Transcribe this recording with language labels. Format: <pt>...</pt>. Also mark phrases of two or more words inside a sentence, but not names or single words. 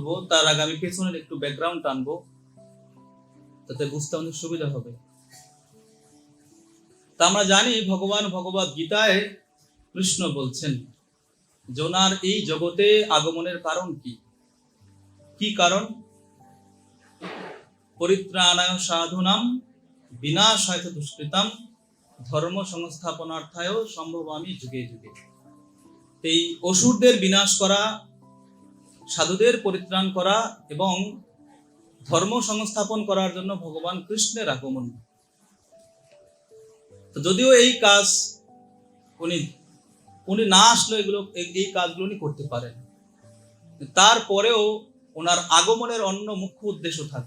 <bn>তার আগে আমি পেছনের একটু ব্যাকগ্রাউন্ড টানবো, তাতে বুঝতে অনেক সুবিধা হবে। তা আমরা জানি ভগবান ভগবদ গীতায় কৃষ্ণ বলছেন যে ওনার এই জগতে আগমনের কারণ কি? কি কারণ?</bn> <sa>পরিত্রাণায় সাধুনাম বিনাশায় দুষ্কৃতাম ধর্ম সংস্থাপনার্থায় সম্ভবামি যুগে যুগে।</sa> <bn>এই অসুরদের বিনাশ করা, সাধুদের পরিত্রাণ করা এবং ধর্ম সংস্থাপন করার জন্য ভগবান কৃষ্ণের আগমন। যদিও এই কাজ উনি না আসলে এই কাজগুলো উনি করতে পারেন, তারপরেও ওনার আগমনের অন্য মুখ্য উদ্দেশ্য থাকে।</bn>